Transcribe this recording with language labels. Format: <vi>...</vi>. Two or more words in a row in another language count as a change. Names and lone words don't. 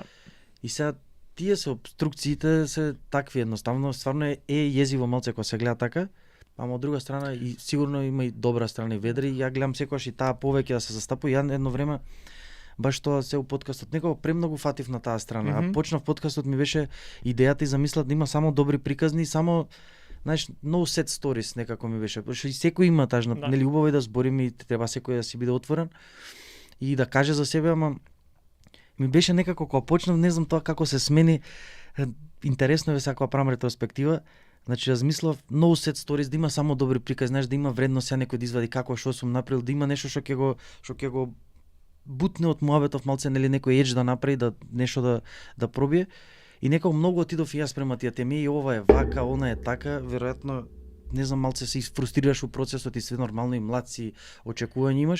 <mk>И сега тие се обструкциите се такви едноставно, стварно е језиво малце кога се гледа така, ама од друга страна и сигурно има и добра страна и ведри, ја гледам секогаш и таа повеќе да се застапува. Ја едно време баш тоа се у подкастот некако премногу фатив на таа страна. А почнав подкастот ми беше идејата и замислат да има само добри приказни, само знаеш,</mk> <en>no set stories</en> <mk>некако ми беше. Пошто и секој има тажна, нели убаво е да збориме и треба секој да си биде отворен и да каже за себе, ама ми беше некако кога почнав, не знам тоа како се смени. Интересно е сега кога правам ретроспектива. Значи размислав</mk> <en>no set stories,</en> <mk>да има само добри приказни, знаеш, да има вредност сега некој да извади како што сум направил, да има нешто што ќе го бутне од муабетов малце, нели некој едж да направи, да нешто да пробие. И некако многу отидов и јас према тие теми, и ова е вака, она е така, веројатно не знам, малце се фрустрираш у процесот и све нормално и млад си, очекувања имаш.</mk>